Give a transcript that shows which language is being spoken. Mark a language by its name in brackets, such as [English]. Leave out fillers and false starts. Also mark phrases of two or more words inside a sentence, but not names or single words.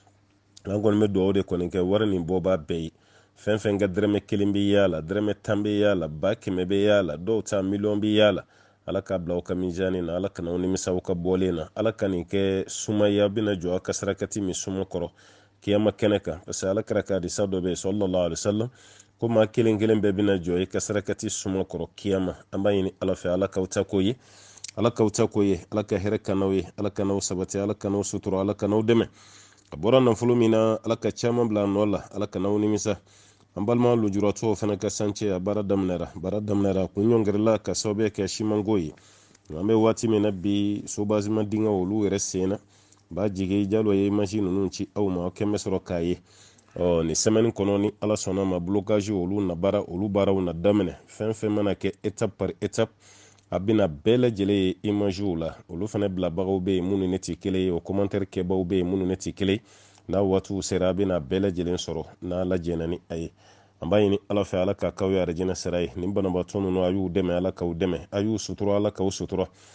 [Bambara] an kɔni bɛ duwawu de kɔni kɛ wari nin bɔ b'a bɛɛ ye fɛn fɛn ka dɛrɛmɛ 1 bɛ y'a la dɛrɛmɛ 10 bɛ y'a la 100 bɛ y'a la dɔw ta miliyɔn bɛ y'a la ala ka bila aw ka mizani na ala kana aw nimisa aw ka bɔlen na ala ka nin kɛ sumaya bɛna jɔ aw ka sarakati min suma kɔrɔ kiyama kɛnɛ kan [French] parce que [Bambara] ala kɛra ka hadisa dɔ bɛ yen [Arabic] صلى الله عليه وسلم [Bambara] ko maa kelen kelen bɛɛ bɛna jɔ i ka sarakati suma kɔrɔ kiyama an b'a ɲini ala fɛ ala k'aw ta ko ye ala k'aw ta ko ye ala ka hɛrɛ ka n'aw ye ala ka n'aw sabati ala ka n'aw sutura ala ka n'aw dɛmɛ a bɔra nafolo min na ala ka caman bila a nɔ la ala ka n'aw nimisa an balima lujuratɔw fana ka sance a baara daminɛra kun ɲɔngirila ka sababu kɛ simanko ye an bɛ waati min na bi sobazima dingɛ olu yɛrɛ sen na b'a jigi jalo ye machine ninnu ci aw ma aw kɛmɛ sɔrɔ k'a ye ni semaine kɔnɔ ni ala sɔnna ma blocage olu baaraw na daminɛ fɛn fɛn mana kɛ [French] étape par étape [Bambara] a bɛna bɛɛ lajɛlen ye imagew la olu fana bilabagaw bɛ yen minnu ne tɛ kelen ye o commentaire kɛbaw bɛ yen minnu ne tɛ kelen n'a waatiw sera a bɛna bɛɛ lajɛlen sɔrɔ n'a lajɛna ni a ye an b'a ɲini ala fɛ ala ka k'aw ye arijinɛ sira ye nin banabaatɔ ninnu a y'u dɛmɛ ala k'aw dɛmɛ a y'u sutura ala k'aw sutura